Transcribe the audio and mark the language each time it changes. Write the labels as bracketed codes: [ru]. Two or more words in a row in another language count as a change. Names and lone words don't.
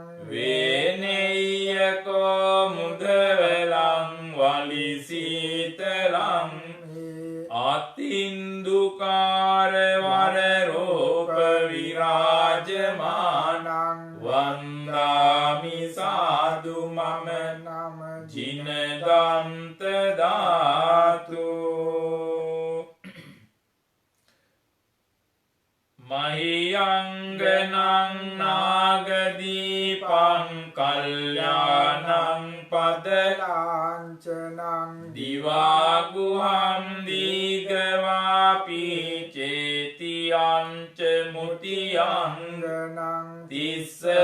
[pi] වේනෙය්‍යකෝ මුදවලං වලිසීතලං අතින්දුකාර වරරෝප විරාජමානං වන්දාමි සාදු මම නම ජිනදන්ත ධාතු මහියංගනං නාගදීපං කල්යාණං පදලාංචනං දිවාගුහම් දීගවාපි චේතියංච මුතියංගනං තිස්ස